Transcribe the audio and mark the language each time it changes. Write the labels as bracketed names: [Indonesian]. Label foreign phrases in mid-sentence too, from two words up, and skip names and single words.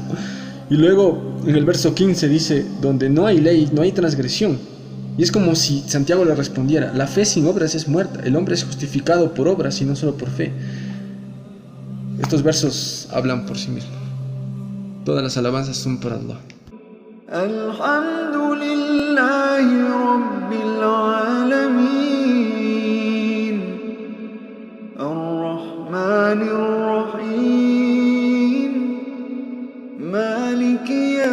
[Spanish] Y luego en el verso 15 dice, donde no hay ley, no hay transgresión. Y es como si Santiago le respondiera, la fe sin obras es muerta, el hombre es justificado por obras y no solo por fe. Estos versos hablan por sí mismos. Todas las alabanzas son para Allah. [Arabic] الحمد لله رب العالمين، الرحمن الرحيم، مالك